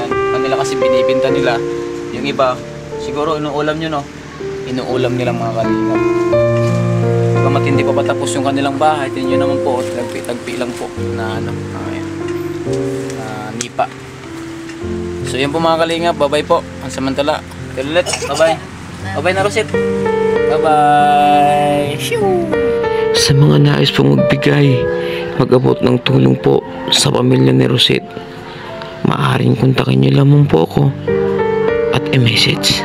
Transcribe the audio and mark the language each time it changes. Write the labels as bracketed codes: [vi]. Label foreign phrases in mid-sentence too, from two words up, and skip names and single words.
[tl] Kanila kasi binibinta nila. Yung iba, siguro inuulam nyo, no? Inuulam nila mga kalingap. Pagkamat hindi pa patapos yung kanilang bahay, tingnan nyo naman po, tagpi lang po na nipa. So yun po mga kalingap, bye-bye po. Ang samantala. Ulit, bye-bye. Bye-bye na Roset. Bye-bye. Sa mga nais pong magbigay, mag-abot ng tulong po sa pamilya ni Roset, maaaring kontakin niyo lamang po ako at i-message.